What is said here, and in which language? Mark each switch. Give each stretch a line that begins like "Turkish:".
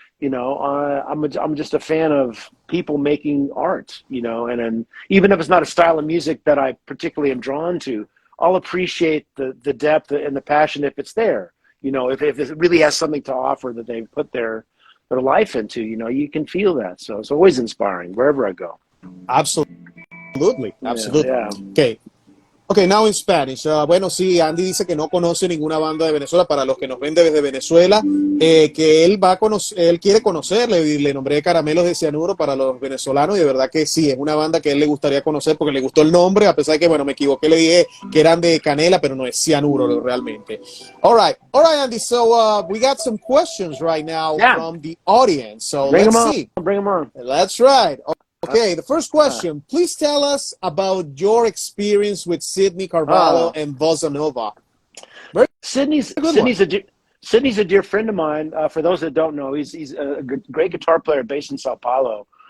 English: I'm just a fan of people making art, and even if it's not a style of music that I particularly am drawn to, I'll appreciate the depth and the passion if it's there. If it really has something to offer that they've put their life into, you can feel that. So it's always inspiring wherever I go. Absolutely. Yeah. Okay, now in Spanish.
Spanish: Bueno, sí, Andy dice que no conoce ninguna banda de Venezuela. Para los que nos ven desde Venezuela, que él va a conocer, él quiere conocerle, y le nombré Caramelos de Cianuro para los venezolanos, y de verdad que sí, es una banda que a él le gustaría conocer porque le gustó el nombre, a pesar de que, bueno, me equivoqué, le dije que eran de canela, pero no es cianuro realmente.
English: All right, Andy, so we got some questions right now from the audience, so let's see. Bring them on. That's right. Okay, the first question. Please tell us about your experience with Sidney Carvalho and Bossa Nova. Sydney's a dear friend of mine. For those that don't know, he's a great guitar player based in Sao Paulo.